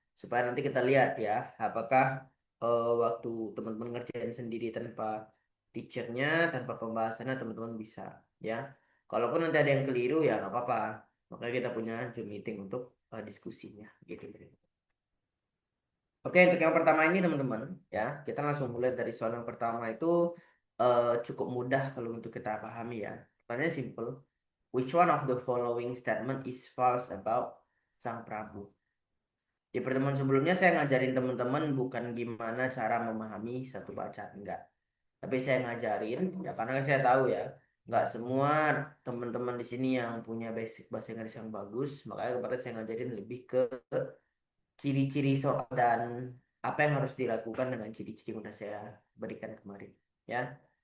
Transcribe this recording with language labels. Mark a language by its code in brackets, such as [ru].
[id] Supaya nanti kita lihat ya, apakah waktu teman-teman ngerjain sendiri tanpa teachernya, tanpa pembahasannya teman-teman bisa ya. Kalaupun nanti ada yang keliru ya nggak apa-apa. Makanya kita punya Zoom meeting untuk diskusinya gitu. Oke, untuk yang pertama ini teman-teman, ya, kita langsung mulai dari soal yang pertama itu cukup mudah kalau untuk kita pahami ya. Pertanyaannya simple. [en] Which one of the following statement is false about Sang Prabu? [id] Di pertemuan sebelumnya saya ngajarin teman-teman bukan gimana cara memahami satu bacaan, enggak. Tapi saya ngajarin, ya karena saya tahu ya, enggak semua teman-teman di sini yang punya basic bahasa Inggris yang bagus, makanya kemarin saya ngajarin lebih ke ciri-ciri soal dan apa yang harus dilakukan dengan ciri-ciri yang udah saya berikan kemarin ya.